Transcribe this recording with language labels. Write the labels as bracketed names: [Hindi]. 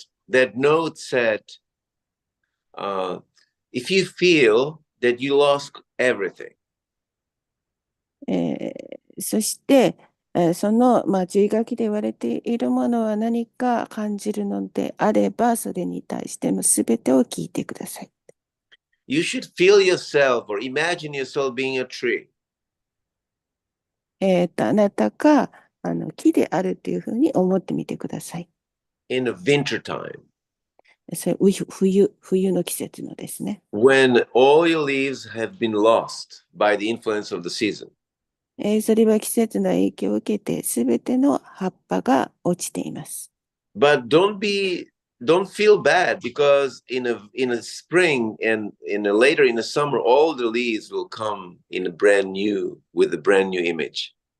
[English] That note said, if you feel that you lost everything, [Japanese] そして、注意書きで言われているものは何か感じるのであれば、それに対してのすべてを聞いてください。 [English] You should feel yourself or imagine yourself being a tree. [Japanese] あなたが木であるというふうに思ってみてください。 [English] In the winter time. [Japanese] それ冬の季節のですね。 [English] When all your leaves have been lost by the influence of the season. [Japanese] それは季節の影響を受けて、すべての葉っぱが落ちています。 [English] But don't feel bad, because in a spring and later in the summer, all the leaves will come with a brand new image.